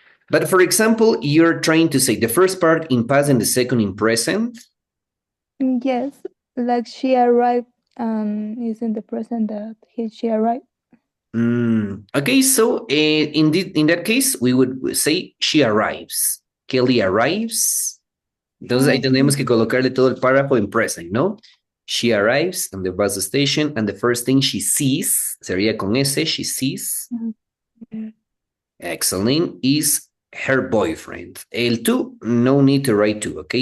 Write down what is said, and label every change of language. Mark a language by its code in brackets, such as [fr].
[en] But for example, you're trying to say the first part in past and the second in present? Yes, like she arrived and is in the present that she arrived. Okay, so in that case, we would say she arrives. Kelly arrives. [es] Entonces ahí tendríamos que colocarle todo el párrafo en present, ¿no? [en] She arrives on the bus station and the first thing she sees, [es] sería con ese, [en] she sees. Excellent, is her boyfriend. El tú, no need to write to, okay?